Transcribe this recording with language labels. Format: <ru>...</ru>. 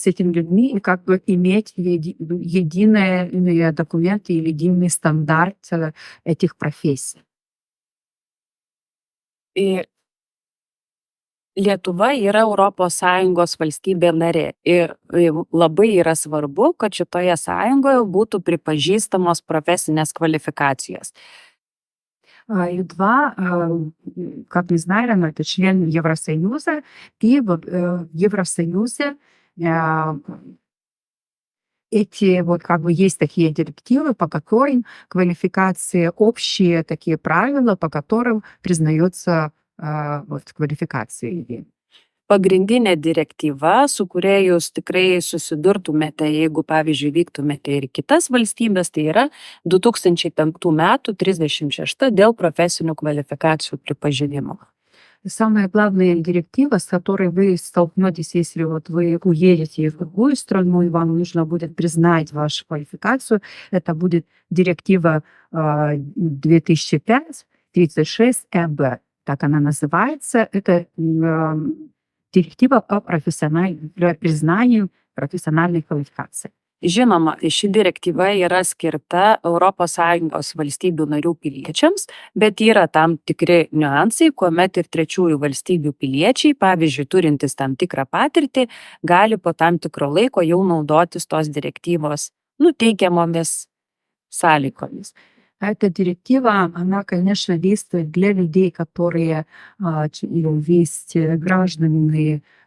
<ru>с этими людьми и как бы иметь единые документы и единый стандарт этих профессий.</ru> <lt>Ir Lietuva yra ES valstybė narė ir labai yra svarbu, kad šitoje sąjungoje būtų pripažįstamos profesinės kvalifikacijos.</lt> <ru>Литва, как мы знаем, это член Евросоюза, и в Евросоюзе эти вот как бы есть такие директивы, по которым квалификации, общие такие правила, по которым признается вот kvalifikacija.</ru> <lt>Pagrindinė direktyva, su kuria jūs tikrai susidurtumėte, jeigu, pavyzdžiui, vyktumėte ir į kitas valstybės, tai yra 2005 metų 36 dėl profesinių kvalifikacijų pripažinimo.</lt> <ru>Самая главная директива, с которой вы столкнетесь, если вот вы уедете в другую страну, и вам нужно будет признать вашу квалификацию, это будет директива 2005-36 ЭБ. Так она называется. Это директива по признанию профессиональной квалификации.</ru> <lt>Žinoma, ši direktyva yra skirta ES valstybių narių piliečiams, bet yra tam tikri niuansai, kuomet ir trečiųjų valstybių piliečiai, pavyzdžiui, turintys tam tikrą patirtį, gali po tam tikro laiko jau naudotis tos direktyvos teikiamomis sąlygomis.</lt> <ru>Эта директива, она, конечно, действует для людей, которые есть гражданами</ru>